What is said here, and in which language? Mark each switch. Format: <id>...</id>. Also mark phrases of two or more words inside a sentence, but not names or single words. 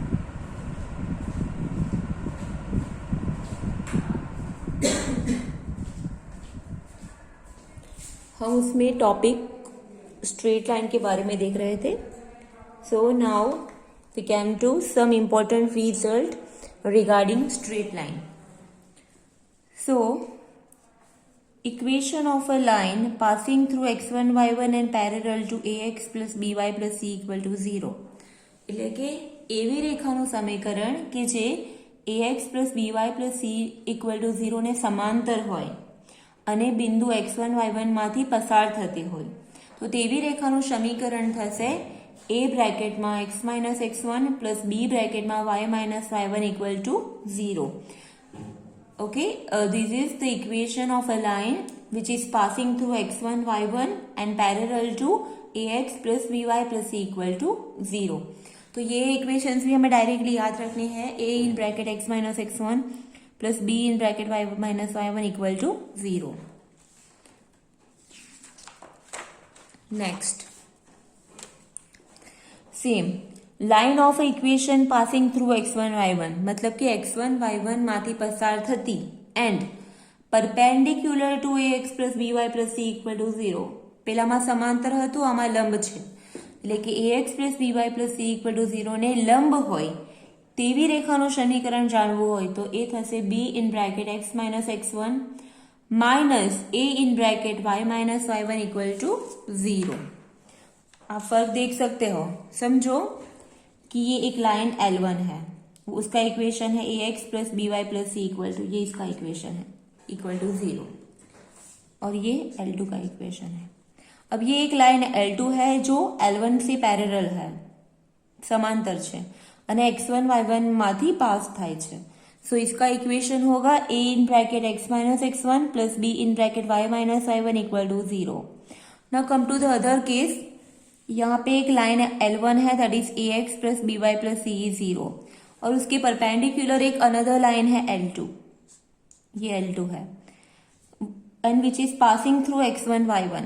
<hi>हम उसमें टॉपिक स्ट्रेट लाइन के बारे में देख रहे थे।</hi> <en>so now we came to some important result regarding straight line. सो equation of a line passing through x1 y1 and parallel to ax plus by plus c equal to 0</en> <gu>એટલે કે એવી રેખાનું સમીકરણ કે જે</gu> <en>ax plus by plus c equal to 0</en> <gu>ને સમાંતર હોય અને બિંદુ x1 y1 માંથી પસાર થતી હોય તો તેવી રેખાનું સમીકરણ થશે a બ્રેકેટમાં</gu> <en>x minus x1 plus b</en> <gu>બ્રેકેટમાં</gu> <en>y minus y1 equal to 0. Okay, this is the equation of a line which is passing through x1 y1 and parallel to ax plus by plus c equal to 0.</en> <hi>तो ये इक्वेशंस भी हमें डायरेक्टली याद रखने हैं।</hi> <en>a in bracket x minus x1 plus b in bracket y minus y1 equal to 0. Next, same line of equation passing through x1 y1</en> <hi>मतलब कि</hi> <en>x1 y1</en> <gu>માંથી પસાર થતી</gu> <en>એન્ડ perpendicular to ax plus by plus c equal to 0</en> <gu>પેલામાં સમાંતર હતું, આમાં લંબ છે એટલે કે</gu> <en>ax plus by plus c equal to 0</en> <gu>ને લંબ હોય તેવી રેખાનું સમીકરણ જાણવું હોય તો એ થશે</gu> <en>b in bracket x minus x1 minus a in bracket y minus y1 equal to 0.</en> <hi>आप फर्क देख सकते हो, समझो कि ये एक लाइन L1 है, उसका इक्वेशन है</hi> <en>ax plus by plus c equal to,</en> <hi>ये इसका इक्वेशन है</hi> <en>equal to 0</en> <hi>और ये L2 का इक्वेशन है। अब ये एक लाइन L2 है जो L1 से पैरेलल है, समांतर</hi> <gu>છે અને x1 y1 માંથી પાસ થાય છે।</gu> <hi>सो इसका इक्वेशन होगा</hi> <en>a in bracket x minus x1 plus b in bracket y minus y1 equal to 0. now come to the other case,</en> <hi>यहाँ पे एक लाइन L1 है</hi> <en>that is ax plus by plus c is 0</en> <hi>और उसके परपेंडिकुलर एक अनदर लाइन है L2, ये L2 है</hi> <en>and which is passing through x1 y1.</en>